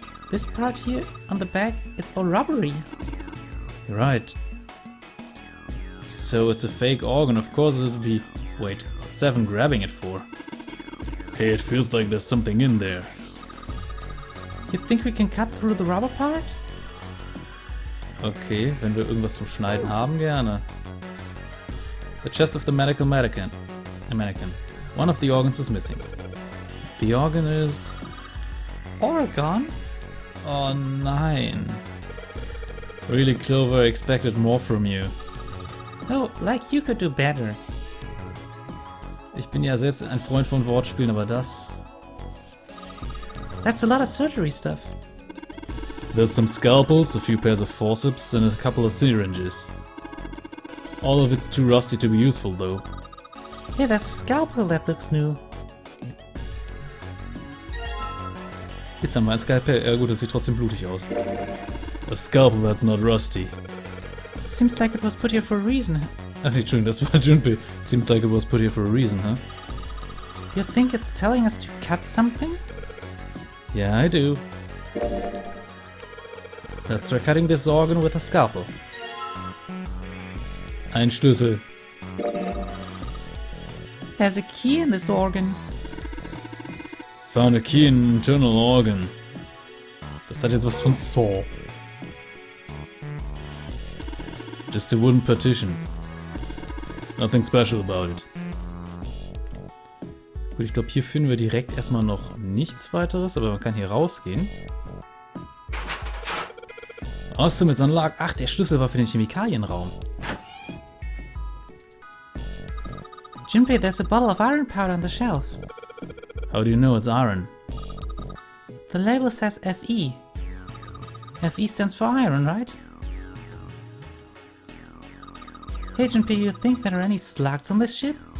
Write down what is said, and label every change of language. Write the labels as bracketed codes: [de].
[en] This part here on the back, it's all rubbery. You're right. So it's a fake organ, of course it'll be... Wait, what's 7 grabbing it for? Hey, it feels like there's something in there. You think we can cut through the rubber part? [de] Okay, wenn wir irgendwas zum Schneiden haben, gerne. [en] The chest of the medical mannequin. A mannequin. One of the organs is missing. The organ is... Oregon? [de] Oh nein. [en] Really, Clover, I expected more from you. Oh, like you could do better. [de] Ich bin ja selbst ein Freund von Wortspielen, aber das... [en] That's a lot of surgery stuff. There's some scalpels, a few pairs of forceps, and a couple of syringes. All of it's too rusty to be useful, though. Yeah, there's a scalpel that looks new. [de] Jetzt haben wir ein Skalpell. Ja gut, das sieht trotzdem blutig aus. [en] A scalpel that's not rusty. Seems like it was put here for a reason. [de] Ach nee, Entschuldigung, das war Junpei. [en] Seems like it was put here for a reason, huh? You think it's telling us to cut something? Yeah, I do. Let's try cutting this organ with a scalpel. [de] Ein Schlüssel. [en] There's a key in this organ. Found a key in an internal organ. [de] Das hat jetzt was von Saw. [en] Just a wooden partition. Nothing special about it. [de] Gut, ich glaube, hier finden wir direkt erstmal noch nichts weiteres, aber man kann hier rausgehen. [en] Awesome, it's unlocked. [de] Ach, der Schlüssel war für den Chemikalienraum. [en] Junpei, there's a bottle of iron powder on the shelf. How do you know it's iron? The label says FE. FE stands for iron, right? Hey Junpei, you think there are any slugs on this ship?